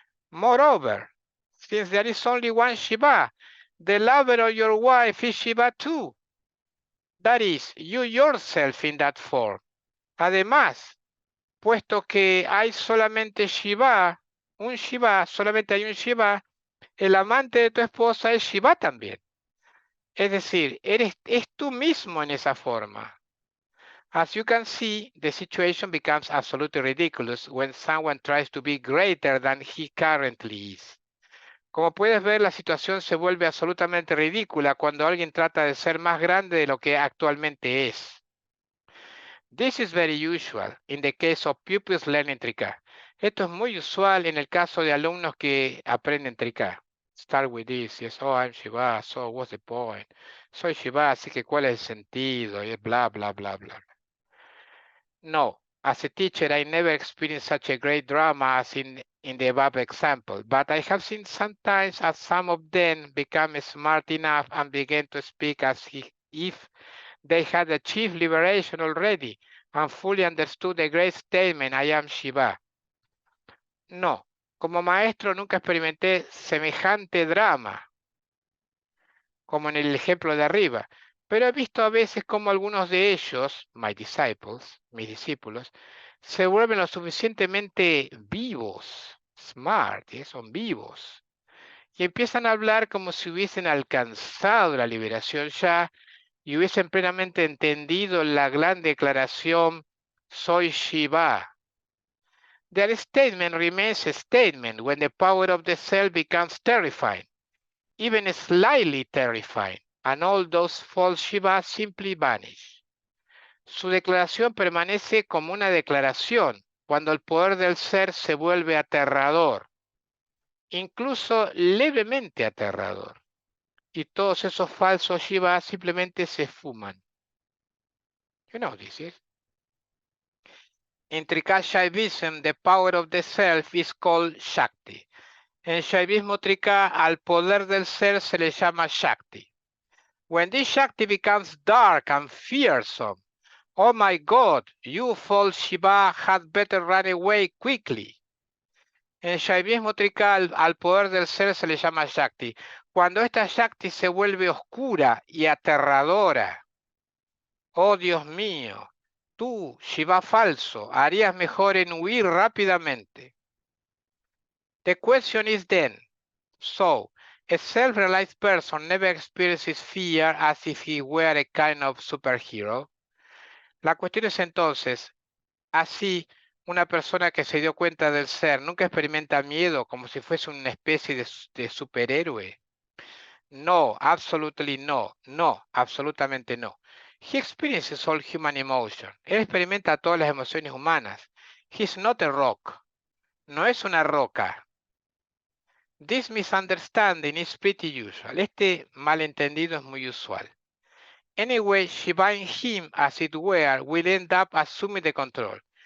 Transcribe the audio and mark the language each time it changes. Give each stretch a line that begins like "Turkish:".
English: Moreover, since there is only one Shiva, the lover of your wife is Shiva too. That is, you yourself in that form.
Spanish: Además, puesto que hay solamente Shiva, solamente hay un Shiva, el amante de tu esposa es Shiva también. Es decir, es tú mismo en esa forma.
English: As you can see, the situation becomes absolutely ridiculous when someone tries to be greater than he currently is.
Spanish: Como puedes ver, la situación se vuelve absolutamente ridícula cuando alguien trata de ser más grande de lo que actualmente es.
English: This is very usual in the case of pupils learning Trika.
Spanish: Esto es muy usual en el caso de alumnos que aprenden Trika.
English: Start with this, yes, oh, I'm Shiva, so what's the point?
Spanish: Soy Shiva, así que ¿cuál es el sentido? Y bla, bla, bla, bla.
English: No, as a teacher, I never experienced such a great drama as in the above example, but I have seen sometimes as some of them become smart enough and begin to speak as if they had achieved liberation already and fully understood the great statement, I am Shiva.
Spanish: No, como maestro nunca experimenté semejante drama, como en el ejemplo de arriba, pero he visto a veces como algunos de ellos,
English: my disciples,
Spanish: mis discípulos, se vuelven lo suficientemente vivos, smart, son vivos, y empiezan a hablar como si hubiesen alcanzado la liberación ya y hubiesen plenamente entendido la gran declaración, soy Shiva.
English: Their statement remains a statement when the power of the self becomes terrifying, even slightly terrifying, and all those false Shivas simply vanish.
Spanish: Su declaración permanece como una declaración cuando el poder del ser se vuelve aterrador, incluso levemente aterrador, y todos esos falsos Shivas simplemente se fuman.
English: You know this, yes? In Trika Shaivism, the power of the self is called Shakti.
Spanish: En Shaivismo Trika, al poder del ser se le llama Shakti.
English: When this Shakti becomes dark and fearsome, Oh my God, you false Shiva had better run away quickly.
Spanish: En Shaivismo trical, al poder del ser se le llama Shakti. Cuando esta Shakti se vuelve oscura y aterradora. Oh Dios mío, tú, Shiva falso, harías mejor en huir rápidamente.
English: The question is then, so, a self-realized person never experiences fear as if he were a kind of superhero.
Spanish: La cuestión es entonces, así, una persona que se dio cuenta del ser nunca experimenta miedo como si fuese una especie de superhéroe.
English: No, absolutely no, no,
Spanish: absolutamente no.
English: He experiences all human emotion.
Spanish: Él experimenta todas las emociones humanas.
English: He's not a rock.
Spanish: No es una roca.
English: This misunderstanding is pretty usual.
Spanish: Este malentendido es muy usual.
English: Anyway, Shiva in him, as it were, will end up assuming the control.